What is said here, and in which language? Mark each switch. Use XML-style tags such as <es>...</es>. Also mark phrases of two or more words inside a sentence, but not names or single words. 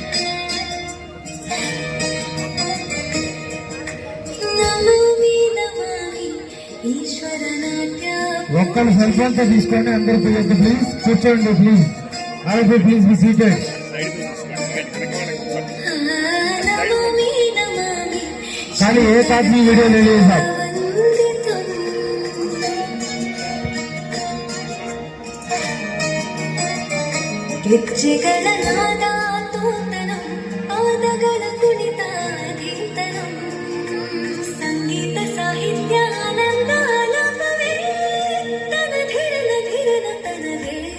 <te>ఒక్కరు సెల్ఫోన్తో తీసుకోండి. అందరూ ప్లీజ్ కూర్చోండి.</te> <en>please already please be seated.</en> <te>కానీ ఏ కాదు వీడియో లేదు సార్.</te> <kn>ಗೆಜ್ಜೆಗಳ ನಾದ ತೂತನಂ ಪಾದಗಳ ಕುಣಿತ ಕೀರ್ತನಂ ಸಂಗೀತ ಸಾಹಿತ್ಯ ಆನಂದ ಆಲಾಪವೇ ತನ ಧಿರನ ಧಿರನ ತನವೇ</kn>